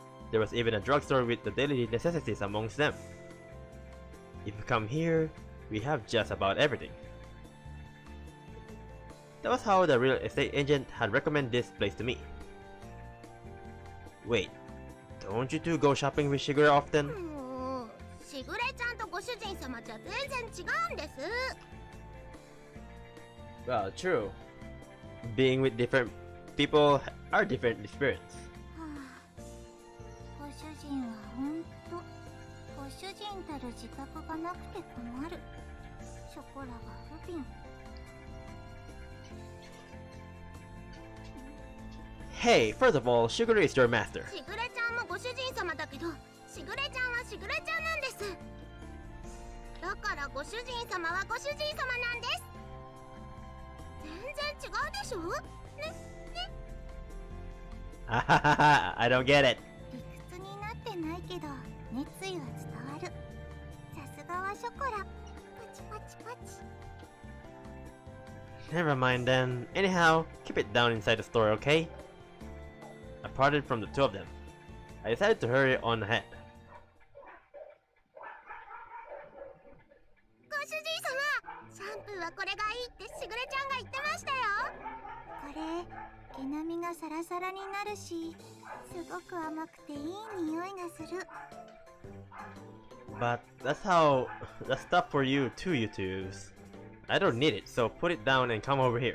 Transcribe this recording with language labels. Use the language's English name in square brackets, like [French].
[English] There was even a drugstore with the daily necessities amongst them. If you come here, we have just about everything. That was how the real estate agent had recommended this place to me. Wait, don't you two go shopping with Shigure often? [Japanese] しぐれちゃんとご主人様じゃ全然違うんです。 [English] Well, true. Being with different people are different spirits. [Japanese] ご主人はほんとご主人たる自覚がなくて困る。ショコラが不憫。 [English] Hey, first of all, Shigure is your master. [Japanese] しぐれちゃんもご主人様だけど、しぐれちゃんはしぐれちゃんなんです。だからご主人様はご主人様なんです。全然違うでしょ。ね。 [English] I don't get it. [Japanese] 理屈になってないけど熱意は伝わる。さすがはショコラ。パチパチパチ。 [English] Never mind then. Anyhow, keep it down inside the store, okay? I parted from the two of them. I decided to hurry on ahead. [Japanese] ご主人様、シャンプーはこれがいいってしぐれちゃんが言ってましたよ。これ毛並みがサラサラになるし、すごく甘くていい匂いがする。 [English] But that's stuff for you too, you twos. I don't need it, so put it down and come over here.